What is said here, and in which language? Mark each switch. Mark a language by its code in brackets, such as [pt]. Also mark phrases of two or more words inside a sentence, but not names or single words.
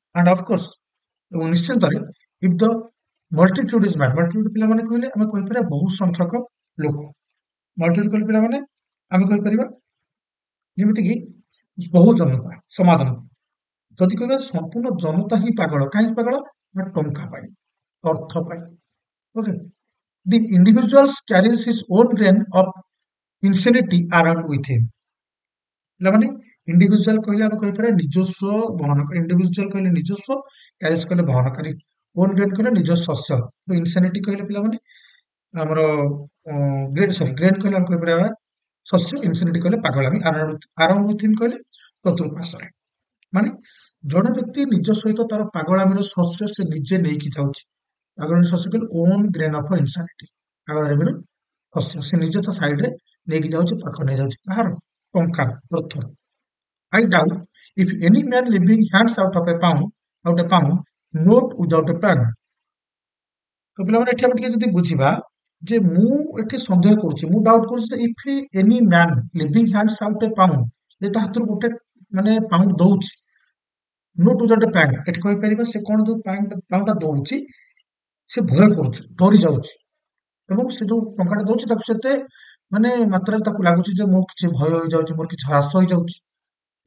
[en] and of course [or] ଏବଂ ନିଶ୍ଚିନ୍ତରେ [en] if the multitude is mad multitude [or] ପିଲାମାନେ କହିଲେ ଆମେ କହିପାରିବା ବହୁ ସଂଖ୍ୟକ ଲୋକ। ମଲ୍ଟିଟ୍ୟୁଡ୍ କହିଲେ ପିଲାମାନେ ଆମେ କହିପାରିବା ଯେମିତିକି ବହୁ ଜନତା ସମାଧାନ। ଯଦି କହିବା ସମ୍ପୂର୍ଣ୍ଣ ଜନତା ହିଁ ପାଗଳ, କାହିଁକି ପାଗଳ ନା ଟଙ୍କା ପାଇଁ ଅର୍ଥ ପାଇଁ। ଓକେ, [en] the individual carries his own grain of insanity around with him। [or] ପିଲାମାନେ ଇଣ୍ଡିଭିଜୁଆଲ କହିଲେ ଆମେ କହିପାରିବା ନିଜସ୍ୱ ବହନ, ଇଣ୍ଡିଭିଜୁଆଲ କହିଲେ ନିଜସ୍ୱ, କ୍ୟାରିଜ କହିଲେ ବହନକାରୀ, [en] own grain [or] କହିଲେ ନିଜ ଶସ୍ୟ, ଇନସାନିଟି କହିଲେ ପିଲାମାନେ ଆମର ଗ୍ରେନ୍ କହିଲେ ଆମେ କହିପାରିବା ଶସ୍ୟ, ଇନସାନିଟି କହିଲେ ପାଗଳାମି, [en] around with him [or] କହିଲେ ଚତୁଃପାର୍ଶ୍ୱରେ। ମାନେ ଜଣେ ବ୍ୟକ୍ତି ନିଜ ସହିତ ତାର ପାଗଳାମିର ଶସ୍ୟ ସେ ନିଜେ ନେଇକି ଯାଉଛି। ପାଗଳାମି ଶସ୍ୟ କହିଲେ [en] own grain of insanity, [or] ପାଗଳାମିର ଶସ୍ୟ ସେ ନିଜେ ତା ସାଇଡରେ ନେଇକି ଯାଉଛି, ପାଖ ନେଇଯାଉଛି କାହାର ଟଙ୍କାର ଅର୍ଥର। [en] I doubt if any man living hands out a pound note without a pen। [or] ତ ପିଲାମାନେ ଏଠି ଆମେ ଟିକେ ଯଦି ବୁଝିବା ଯେ ମୁଁ ଏଠି ସନ୍ଦେହ କରୁଛି, ମୁଁ ଡାଉଟ୍ କରୁଛି ଯେ [en] if any man living hands out a pound [or] ଯେ ତା ହାତରୁ ଗୋଟେ ମାନେ ପାଉଣ୍ଡ ଦଉଛି [en] note without a pen [or] ଏଠି କହିପାରିବା ସେ କଣ ଯୋଉ ପାଉଣ୍ଡଟା ଦଉଛି ସେ ଭୟ କରୁଛି, ଡରି ଯାଉଛି ଏବଂ ସେ ଯୋଉ ଟଙ୍କାଟା ଦଉଛି ତାକୁ ସେତେ ମାନେ ମାତ୍ରାରେ ତାକୁ ଲାଗୁଛି ଯେ ମୁଁ କିଛି ଭୟ ହେଇଯାଉଛି, ମୋର କିଛି ହ୍ରାସ ହେଇଯାଉଛି।